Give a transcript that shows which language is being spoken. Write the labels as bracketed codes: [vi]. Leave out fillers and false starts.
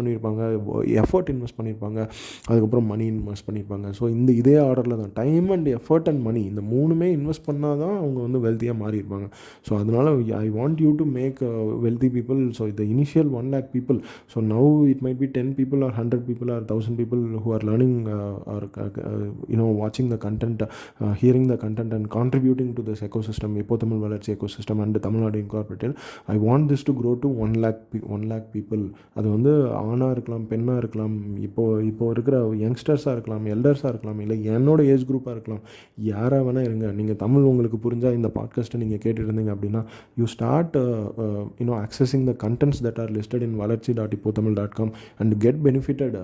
[ta] பண்ணியிருப்பாங்க, effort invest பண்ணியிருப்பாங்க, அதுக்கப்புறம் மணி இன்வெஸ்ட் பண்ணியிருப்பாங்க. ஸோ இதே ஆர்டரில் தான் time and effort and money இந்த மூணுமே இன்வெஸ்ட் பண்ணால் தான் அவங்க வந்து வெல்த்தியாக மாறியிருப்பாங்க. [en] so [ta] அதனால் [en] I want you to make wealthy people. So the initial 1 lakh people, so now it might be 10 people or 100 people or 1000 people who are learning or watching the content, hearing the content and contributing to this ecosystem, Ippo Tamil Valarchi ecosystem and Tamil Nadu Incorporated. I want this to grow to 1 lakh people. [ta] அது வந்து ஆணாக இருக்கலாம், பெண்ணாக இருக்கலாம், இப்போ இருக்கிற யங்ஸ்டர்ஸாக இருக்கலாம், எல்டர்ஸாக இருக்கலாம், இல்லை என்னோட ஏஜ் குரூப்பாக இருக்கலாம், யாராக வேணால் இருங்க. நீங்கள் தமிழ் உங்களுக்கு புரிஞ்சால் இந்த பாட்காஸ்ட்டை நீங்கள் கேட்டுருந்தீங்க அப்படின்னா [en] You start accessing the contents that are listed in valarchi.ipothamil.com and get benefited.